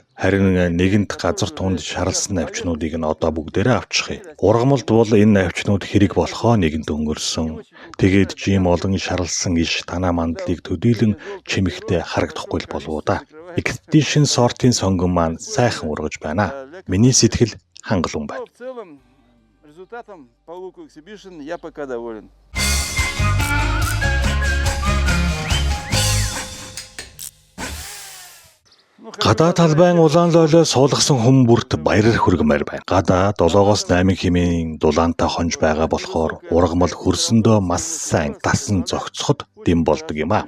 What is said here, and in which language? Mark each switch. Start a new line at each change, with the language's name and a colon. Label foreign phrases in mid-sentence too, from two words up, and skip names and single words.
Mongolian: Харин нэгэнт газар тунд шаралсан навчнуудыг нь одоо бүгдээрээ авчихъя. Ургамалд бол энэ навчнууд хэрэг болохоо нэгэнт өнгөрсөн. Тэгээд жим олон шаралсан иш танаа мандлыг төдийлөн чимэгтэй харагдахгүй л болов уу да. Expedition сортын сонгон маань сайхан ургаж байна. Миний сэтгэл хангалуун байна.
Russian: В целом результатом по луку Exhibition я пока доволен.
Mongolian: Гадаа талбайн улаан лойлоо суулгасан хүн бүрт баяр хүргэмээр байна. Гадаа 7-8 хэмээн дулаантай хонж байгаа болохоор ургамал хөрсөндөө маш сайн дасан зогцоход дэм болдог юм а.